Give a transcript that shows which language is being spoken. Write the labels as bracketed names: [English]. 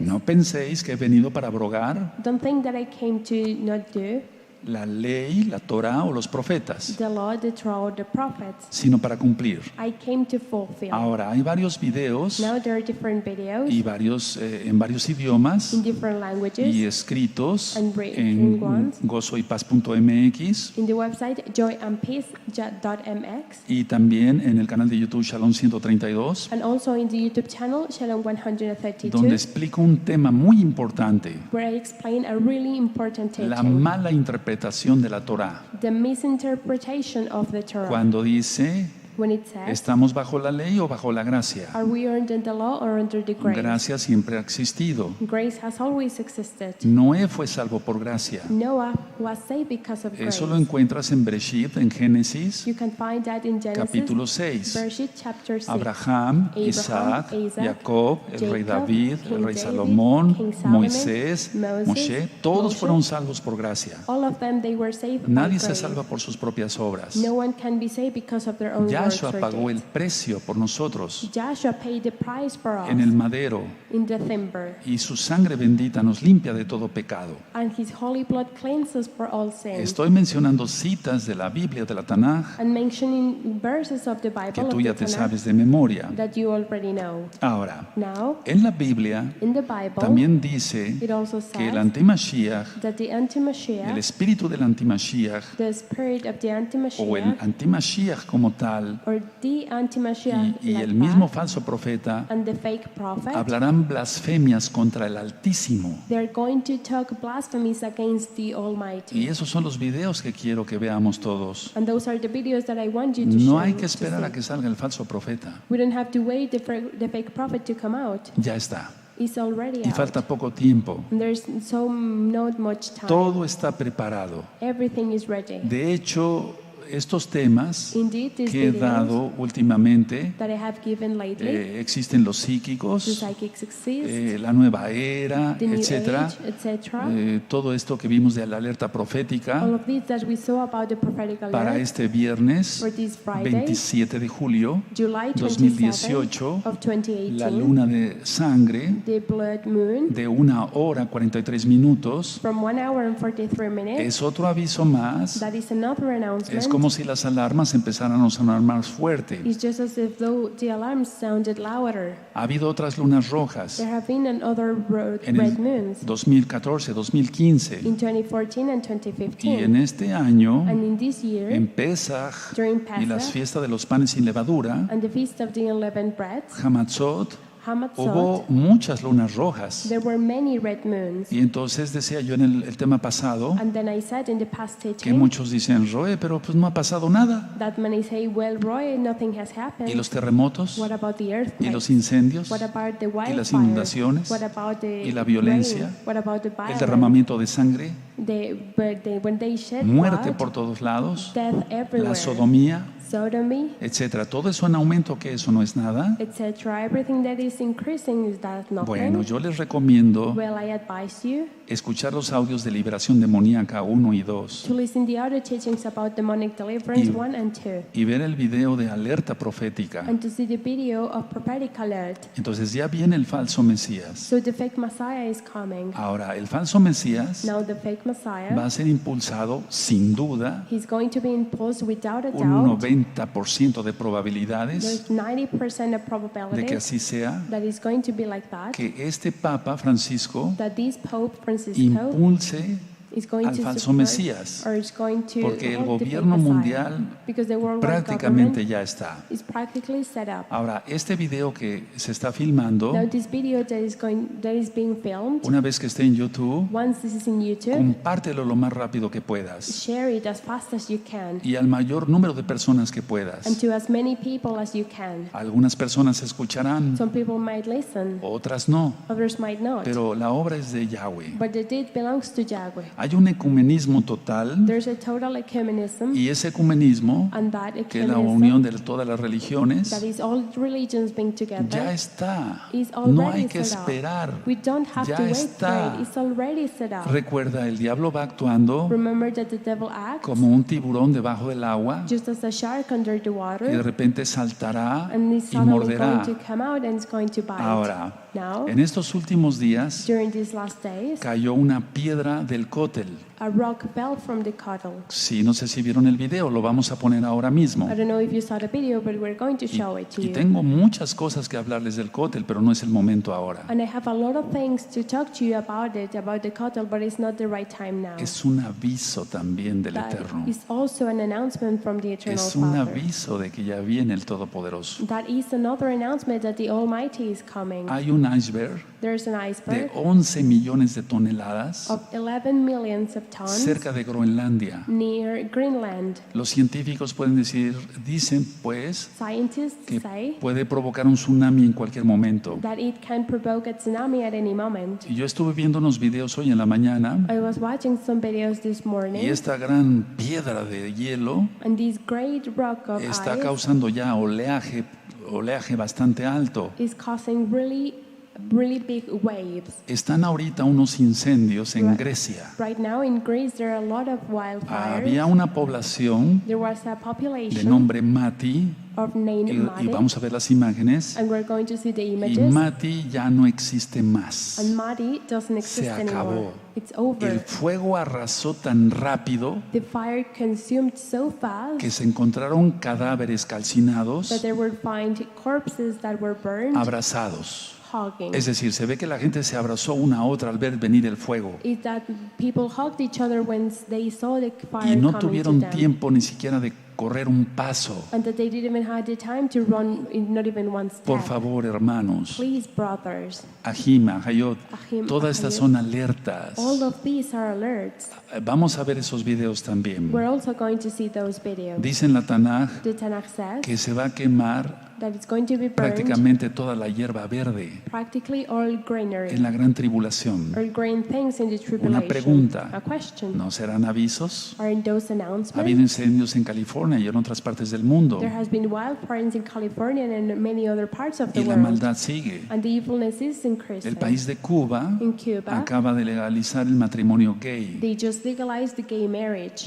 [Spanish] no penséis que he venido para abrogar [English] "Don't think that I came to not do [Spanish] la ley, la Torá o los profetas, [English] the law, the Torah, or the prophets. [Spanish] sino para cumplir. [English] I came to fulfill." [Spanish] Ahora, hay varios videos [English] Now there are different videos [Spanish] y en varios idiomas [English] in different languages [Spanish] y escritos [English] and written [Spanish] en [English] ones [Spanish] gozoypaz.mx [English] in the website joyandpeace.mx, [Spanish] y también en el canal de YouTube Shalom 132, [English] and also in the YouTube channel Shalom 132, [Spanish] donde explico un tema muy importante: [English] where I explain a really important [Spanish] la [English] teaching, [Spanish] mala interpretación de la Torá. [English] the misinterpretation of the Torah, [Spanish] Cuando dice, [English] when it says, [Spanish] ¿estamos bajo la ley o bajo la gracia? [English] "Are we under the law or under the grace?" [Spanish] Gracia siempre ha existido. [English] Grace has always existed. [Spanish] Noé fue salvo por gracia. [English] Noah was saved because of grace. [Spanish] Eso lo encuentras en Bereshit, en Génesis, [English] You can find that in Genesis, [Spanish] capítulo 6. [English] Bereshit chapter 6. [Spanish] Abraham, Isaac, Jacob, el rey [English] Jacob, [Spanish] David, [English] King [Spanish] el rey [English] David, [Spanish] Salomón, [English] King Solomon, [Spanish] Moisés, [English] Moses, [Spanish] Moshe, todos [English] Moshe. [Spanish] fueron salvos por gracia. [English] All of them, they were saved by [Spanish] Nadie se [English] grace. [Spanish] salva por sus propias obras. [English] No one can be saved because of their own [Spanish] Yahshua [English] for [Spanish] pagó el [English] debt. [Spanish] precio por nosotros [English] Joshua paid the price for us [Spanish] en el madero, [English] in the timber, [Spanish] y su sangre bendita nos limpia de todo pecado. [English] and his holy blood cleanses for all sin. [Spanish] Estoy mencionando citas de la Biblia, de la Tanaj, [English] And mentioning verses of the [Spanish] que [English] Bible [Spanish] tú [English] of [Spanish] ya [English] the [Spanish] te [English] Tanakh [Spanish] sabes de memoria. [English] that you already know. [Spanish] Ahora, [English] Now, [Spanish] en la Biblia [English] in the Bible, [Spanish] también dice [English] it also [Spanish] que el [English] says [Spanish] antimashiach, [English] that the [Spanish] el [English] anti-Mashiach, [Spanish] espíritu del antimashiach, [English] the spirit of the [Spanish] o el [English] anti-Mashiach, [Spanish] antimashiach como tal, [English] or the anti-Mashiach [Spanish] y [English] like [Spanish] el mismo [English] that, [Spanish] falso profeta [English] and the fake prophet, [Spanish] hablarán blasfemias contra el Altísimo. [English] they're going to talk blasphemies against the Almighty. [Spanish] Y esos son los videos que quiero que veamos todos. [English] And those are the videos that I want you to [Spanish] No [English] show, [Spanish] hay que [English] to [Spanish] esperar a [English] see. [Spanish] que salga el falso profeta. [English] We don't have to wait the fake prophet to come out. [Spanish] Ya está. [English] It's already [Spanish] Y [English] out. [Spanish] falta poco tiempo. [English] And there's not much time. [Spanish] Todo está preparado. [English] Everything is ready. [Spanish] De hecho, estos temas [English] Indeed, these [Spanish] que he [English] videos [Spanish] dado últimamente, [English] that I have given lately, [Spanish] existen los [English] the [Spanish] psíquicos, [English] psychics exist, [Spanish] la nueva era, [English] the new [Spanish] etcétera. [English] age, etc. [Spanish] Todo esto que vimos de la alerta profética [English] All of these that we saw about the prophetic [Spanish] para [English] alert [Spanish] este viernes [English] for this Friday, [Spanish] 27 de julio [English] July 27 [Spanish] 2018, [English] of 2018, [Spanish] la luna de sangre [English] the blood moon, [Spanish] de 1 hora 43 minutos. [English] from 1 hour and 43 minutes. [Spanish] Es otro aviso más. [English] That is another announcement. [Spanish] Es como si las alarmas empezaran a sonar más fuerte. [English] It's just as if though the alarms sounded louder. [Spanish] Ha habido otras lunas rojas [English] There have been other [Spanish] en [English] red [Spanish] el [English] moons [Spanish] 2014, 2015. [English] in 2014 and [Spanish] Y [English] 2015. [Spanish] en este año, [English] And in this year, [Spanish] en Pesach [English] during [Spanish] y las [English] Pesach [Spanish] fiestas de los panes sin levadura, [English] and the feast of the unleavened bread, [Spanish] Hamatzot, [English] Hamatzot, [Spanish] hubo muchas lunas rojas. [English] there were many red moons. [Spanish] Y entonces decía yo en el tema pasado [English] And then I said in the past [Spanish] que [English] teaching [Spanish] muchos dicen, Roeh, pero pues no ha pasado nada. [English] that many say, well, Roy, nothing has [Spanish] ¿Y [English] happened. [Spanish] los terremotos? [English] What about the [Spanish] ¿Y [English] earthquakes? [Spanish] los incendios? [English] What about the [Spanish] ¿Y las [English] wildfires? [Spanish] inundaciones? [English] What about the [Spanish] ¿Y la violencia? [English] rain? What about the [Spanish] ¿El [English] violence? [Spanish] derramamiento de sangre? [English] When they shed [Spanish] ¿Muerte [English] blood, [Spanish] por todos lados? [English] death everywhere, [Spanish] ¿La sodomía? [English] sodomy, [Spanish] Etcétera. Todo eso en aumento, que eso no es nada. [English] etc. Everything that is increasing, is that nothing? [Spanish] Bueno, yo les recomiendo [English] Well, I advise you [Spanish] escuchar los audios de liberación demoníaca 1 y 2 [English] to listen the other teachings about demonic deliverance [Spanish] Y- [English] 1 and 2, [Spanish] y ver el video de alerta profética. [English] and to see the video of prophetic alert. [Spanish] Entonces ya viene el falso Mesías. [English] So the fake Messiah is coming. [Spanish] Ahora, el falso Mesías [English] Now the fake Messiah, [Spanish] va a ser impulsado sin duda, [English] he's going to be imposed without a [Spanish] un [English] doubt. [Spanish] 90% de probabilidades [English] There's 90% of [Spanish] de que [English] probability [Spanish] así sea, [English] that it's going to be like that. [Spanish] que este Papa Francisco [English] That this Pope Francisco [Spanish] impulse [English] is going [Spanish] al [English] to [Spanish] falso [English] support [Spanish] Mesías, [English] or is going to [Spanish] porque el [English] hold the fake [Spanish] gobierno [English] Messiah, [Spanish] mundial [English] because the worldwide [Spanish] prácticamente [English] government [Spanish] ya está. [English] is practically set up. [Spanish] Ahora, este video que se está filmando, [English] Now this video that is being filmed, [Spanish] una vez que esté en YouTube, [English] once this is in YouTube, [Spanish] compártelo lo más rápido que puedas [English] share it as fast as you can [Spanish] y al mayor número de personas que [English] and [Spanish] puedas. [English] to as many people as you can. [Spanish] Algunas personas escucharán, [English] Some people might listen, [Spanish] otras no, [English] others might not, [Spanish] pero la obra es de Yahweh. [English] but the deed belongs to Yahweh. [Spanish] Hay un ecumenismo total, [English] There's a total ecumenism, [Spanish] y ese ecumenismo, [English] and that [Spanish] que es la unión [English] ecumenism, [Spanish] de todas las religiones, [English] that is all religions being [Spanish] ya [English] together, [Spanish] está. [English] is [Spanish] No hay [English] already [Spanish] que [English] set up. [Spanish] esperar. [English] We don't have [Spanish] Ya [English] to wait [Spanish] está. [English] for it. It's already set up. [Spanish] Recuerda, el diablo va actuando [English] Remember that the devil acts [Spanish] como un tiburón debajo del agua [English] just as a shark under the [Spanish] y de [English] water, [Spanish] repente saltará [English] and he's [Spanish] y [English] suddenly [Spanish] morderá. [English] going to come out and it's going to bite. [Spanish] Ahora, [English] Now, [Spanish] en estos últimos días [English] during these last days, [Spanish] cayó una piedra del cótel. [English] a rock fell from the cattle. [Spanish] Sí, no sé si vieron el video, lo vamos a poner ahora mismo. [English] I don't know if you saw the video, but we're going to show it to [Spanish] Y [English] you. [Spanish] tengo muchas cosas que hablarles del cótel, pero no es el momento ahora. [English] And I have a lot of things to talk to you about the cattle, but it's not the right time now. [Spanish] Es un aviso también del [English] That [Spanish] Eterno. [English] is also an announcement from the Eternal [Spanish] Es un [English] Father. [Spanish] aviso de que ya viene el Todopoderoso. [English] That is another announcement that the Almighty is coming. [Spanish] Hay un iceberg [English] There's an [Spanish] de [English] iceberg [Spanish] 11 millones de toneladas [English] of 11 millions of tons [Spanish] cerca de Groenlandia. [English] near Greenland. [Spanish] Los científicos dicen pues [English] Scientists [Spanish] que [English] say [Spanish] puede provocar un tsunami en cualquier momento. [English] that it can provoke a tsunami at any moment. [Spanish] Y yo estuve viendo unos videos hoy en la mañana [English] I was watching some videos this [Spanish] y [English] morning, [Spanish] esta gran piedra de hielo [English] and this great rock of [Spanish] está [English] ice [Spanish] causando ya oleaje bastante alto. [English] is causing really big waves. [Spanish] Están ahorita unos incendios en [English] Right. [Spanish] Grecia. [English] Right now in Greece there are a lot of wildfires. [Spanish] Había una población [English] There was a [Spanish] de [English] population [Spanish] nombre Mati [English] named [Spanish] y [English] Mati, [Spanish] vamos a ver las imágenes. [English] and we're going to see the [Spanish] Y [English] images. [Spanish] Mati ya no existe más. [English] And Mati doesn't exist [Spanish] Se acabó. [English] anymore. It's [Spanish] El [English] over. [Spanish] fuego arrasó tan rápido [English] The fire consumed so fast [Spanish] que se encontraron cadáveres calcinados, [English] that there were found corpses that were burned, [Spanish] abrazados. [English] hugging. [Spanish] Es decir, se ve que la gente se abrazó una a otra al ver venir el fuego [English] Is that people hugged each other when they saw the fire [Spanish] y no [English] coming to [Spanish] tuvieron [English] them, [Spanish] tiempo ni siquiera de correr un paso. [English] and that they didn't even have the time to run, not even one step. [Spanish] Por favor, hermanos, [English] Please, brothers, [Hebrew] Ajima, Hayot, Ahim, [Spanish] todas estas [Hebrew] Ahayot, [Spanish] son alertas. [English] all of these are alerts. [Spanish] Vamos a ver esos videos también. [English] We're also going to see those videos. [Spanish] Dice en la Tanaj [English] The Tanakh says [Spanish] que se va a quemar [English] that it's going to be burned [Spanish] prácticamente toda la hierba verde [English] practically all greenery, [Spanish] en la gran tribulación. [English] all green things in the [Spanish] Una [English] tribulation. [Spanish] pregunta, [English] A question. [Spanish] ¿no serán avisos? [English] Are in those [Spanish] Ha [English] announcements? [Spanish] habido incendios en California y en otras partes del mundo [English] There has been wildfires in California and in many other parts of the [Spanish] y la [English] world. [Spanish] maldad sigue. [English] And the evilness is increasing. [Spanish] El país de Cuba [English] In Cuba, [Spanish] acaba de legalizar el matrimonio gay. [English] they just legalized the gay marriage.